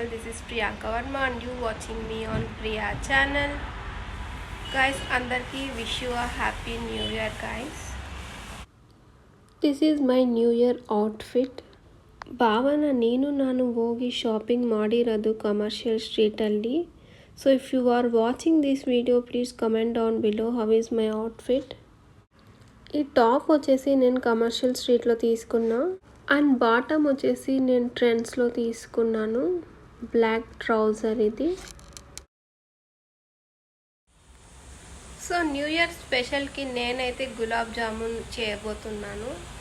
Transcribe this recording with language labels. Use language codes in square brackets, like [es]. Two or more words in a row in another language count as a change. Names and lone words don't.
[en] This is Priyanka Verma and you watching me on Priya channel. Guys, andarki wish you a happy new year guys. This is my new year outfit. [kn] ಭಾವನ ನೀನು ನಾನು ಹೋಗಿ ಶಾಪಿಂಗ್ ಮಾಡಿರೋದು ಕಮರ್ಷಿಯಲ್ ಸ್ಟ್ರೀಟಲ್ಲಿ. [en] so if you are watching this video please comment down below how is my outfit. [te] ఈ టాప్ వచ్చేసి నేను కమర్షియల్ స్ట్రీట్లో తీసుకున్నా అండ్ బాటమ్ వచ్చేసి నేను ట్రెండ్స్లో తీసుకున్నాను. [en] black trouser [te] ఇది. సో [en] new year [te] స్పెషల్కి నేనైతే గులాబ్ జామున్ చేయబోతున్నాను.